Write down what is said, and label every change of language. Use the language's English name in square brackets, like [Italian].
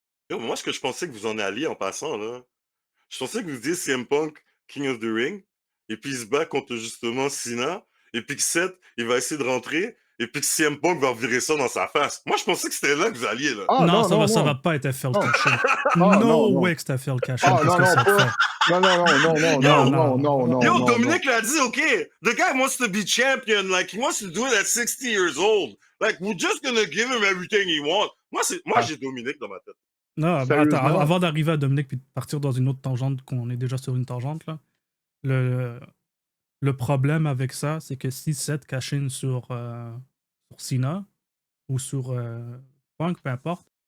[French] Moi, ce que je pensais que vous en alliez en passant, là, je pensais que vous disiez CM Punk, King of the Ring, et puis il se bat contre justement Cena, et puis que Seth, il va essayer de rentrer, et puis que CM Punk va virer ça dans sa face. Moi, je pensais que c'était là que vous alliez, là. Ah, non, ça va pas être FL cash-in. Way que c'est FL cash-in. Non. [English] Yo, Dominic [French] l'a dit, [English] OK, the guy wants to be champion, like, he wants to do it at 60 years old. Like, we're just gonna give him everything he wants. [French] Moi, j'ai Dominic dans ma tête. Non, attends, avant d'arriver à Dominic puis de partir dans une autre tangente, qu'on est déjà sur une tangente, là, le problème avec ça, c'est que si Seth cash-in sur Cena ou sur Punk, peu importe,